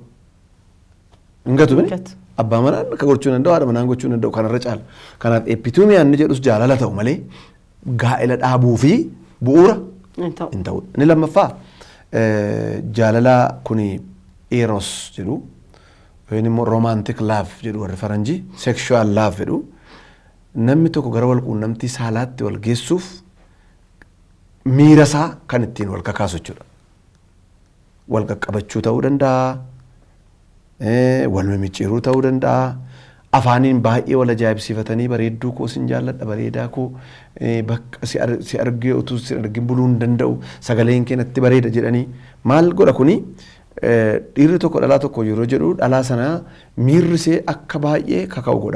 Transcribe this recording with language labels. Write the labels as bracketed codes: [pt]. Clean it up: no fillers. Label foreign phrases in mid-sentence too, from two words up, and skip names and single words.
[om] Ingatu bini abbaa manaan akka gochuu danda'u haadha manaan gochuu danda'u kanarra caala. Kanaaf epituumiyaan inni jedhus jaalala ta'u malee gaa'ela dhaabuu fi bu'uura hin ta'u. Inni lammaffaa jaalala kuni eros jedhu yookiin immoo [en] romantic love [om] jedhu warri faranjii [en] sexual love [om] jedhu namni tokko gara wal quunnamtii saalaatti wal geessuuf miira isaa kan ittiin wal kakaasu jechuudha. Wal qaqqabachuu ta'uu danda'a. Wal mimicciiruu ta'uu danda'a. Afaaniin baay'ee wal ajaa'ibsiifatanii bareedduu koo sin jaalladha bareedaa koo bakka si argee utuu si argin buluu hin danda'u sagaleen keenatti bareeda jedhanii maal godha kuni dhiirri tokko dhalaa tokko yeroo jedhu dhalaa sana miirrisee akka baay'ee kaka'u godha.